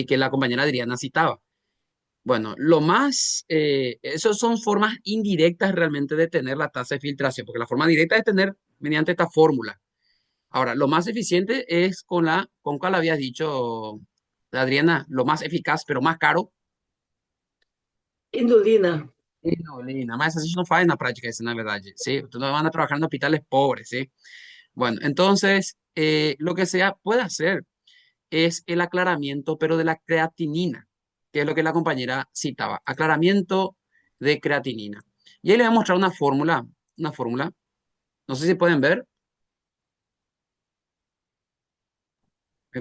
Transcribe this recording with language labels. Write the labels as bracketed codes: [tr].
[es] Que la compañera Adriana citaba. Bueno, esas son formas indirectas realmente de tener la tasa de filtración, porque la forma directa es tener mediante esta fórmula. Ahora, lo más eficiente es con cuál habías dicho, Adriana, lo más eficaz, pero más caro. Inulina. [pt] Inulina, mas a gente não faz na prática isso, na verdade, ¿sí? [es] Ustedes van a trabajar en hospitales pobres, ¿sí? Bueno, entonces, lo que se puede hacer es el aclaramiento, pero de la creatinina, que es lo que la compañera citaba, aclaramiento de creatinina. Y ahí le voy a mostrar una fórmula, no sé si pueden ver, ¿me